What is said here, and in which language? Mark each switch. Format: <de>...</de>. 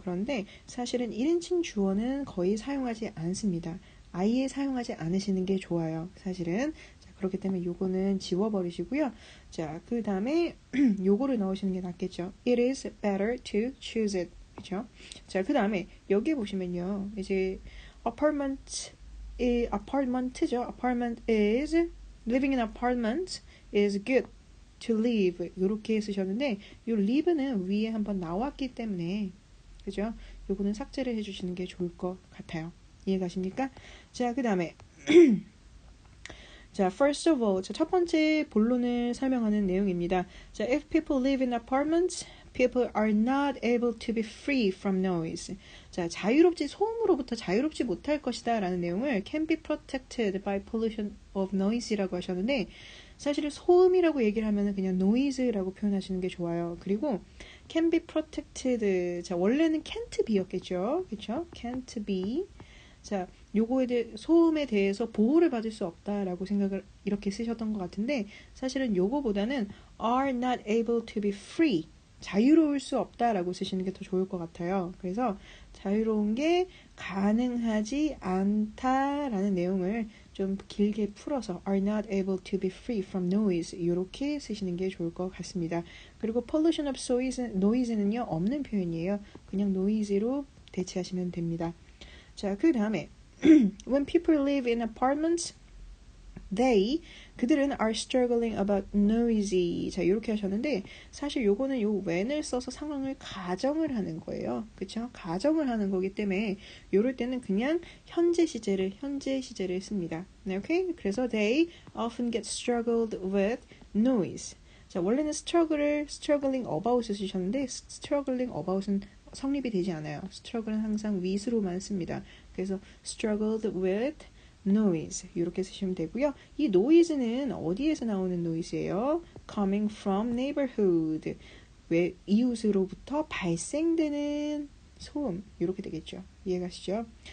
<ko>그런데 사실은 1인칭 주어는 거의 사용하지 않습니다. 아예 사용하지 않으시는 게 좋아요. 사실은. 자, 그렇기 때문에 요거는 지워버리시고요. 자, 그 다음에 요거를 넣으시는 게 낫겠죠.</ko> <en>It is better to choose it.</en> <ko>그렇죠? 자, 그 다음에 여기 보시면요. 이제 apartment죠.</ko> <en>apartment is living in apartment is good to live</en> <ko>이렇게 쓰셨는데 이 live는 위에 한번 나왔기 때문에 그죠? 요거는 삭제를 해주시는 게 좋을 것 같아요. 이해가십니까? 자, 그 다음에 자,</ko> <en>first of all,</en> <ko>자, 첫 번째 본론을 설명하는 내용입니다. 자,</ko> <en>if people live in apartments, people are not able to be free from noise.</en> <ko>자, 소음으로부터 자유롭지 못할 것이다 라는 내용을</ko> <en>can be protected by pollution of noise</en> <ko>라고 하셨는데 사실 소음이라고 얘기를 하면 그냥 noise라고 표현하시는 게 좋아요.</ko> <en>그리고 can be protected.</en> <ko>자, 원래는 can't be였겠죠.</ko> <en>그쵸? can't be.</en> <ko>자, 소음에 대해서 보호를 받을 수 없다라고 생각을 이렇게 쓰셨던 것 같은데 사실은 요거보다는</ko> <en>are not able to be free.</en> <ko>자유로울 수 없다라고 쓰시는 게 더 좋을 것 같아요. 그래서 자유로운 게 가능하지 않다라는 내용을 좀 길게 풀어서</ko> <en>are not able to be free from noise</en> <ko>이렇게 쓰시는 게 좋을 것 같습니다. 그리고 pollution of noise는요 없는 표현이에요. 그냥 noise로 대체하시면 됩니다. 자, 그 다음에</ko> <en>when people live in apartments</en> <ko>그들은</ko> <en>are struggling about noisy.</en> <ko>자, 이렇게 하셨는데 사실 요거는 요 when을 써서 상황을 가정을 하는 거예요. 그쵸? 가정을 하는 거기 때문에 요럴 때는 그냥 현재 시제를 씁니다. 네, 오케이?</ko> <en>그래서 they often get struggled with noise.</en> <ko>자, 원래는 struggling about을 쓰셨는데 struggling about은 성립이 되지 않아요. struggle은 항상 with로만 씁니다. 그래서</ko> <en>struggled with noise</en> <ko>이렇게 쓰시면 되고요. 이 noise는 어디에서 나오는 noise예요?</ko> <en>coming from neighborhood</en> <ko>왜 이웃으로부터 발생되는 소음 이렇게 되겠죠. 이해가시죠?</ko>